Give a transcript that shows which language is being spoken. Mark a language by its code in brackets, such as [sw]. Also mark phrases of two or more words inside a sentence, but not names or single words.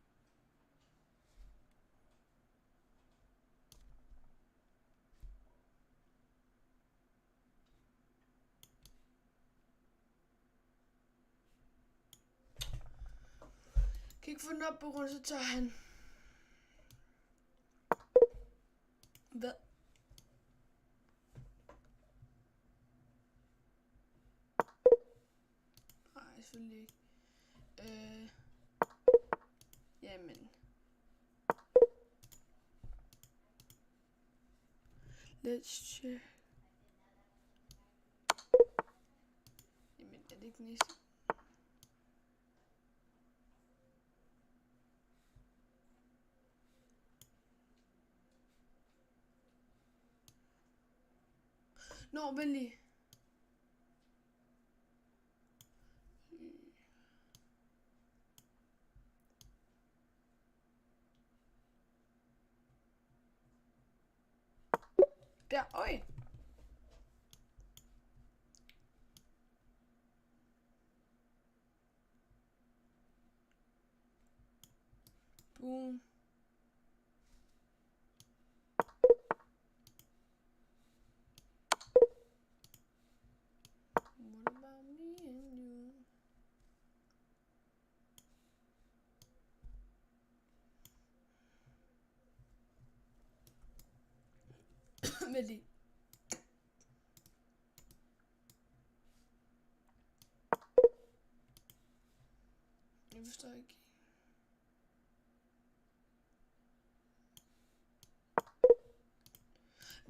[da] Kan ikke få den op på grund, så tager han. Hvad? Nej, selvfølgelig ikke. Jamen. [en] Let's check. [da] Jamen, er det ikke næste? Nå, venlig. Der, øj. Boom. [en] What about me and you? [da] Med det. Jeg forstår ikke. Hvad?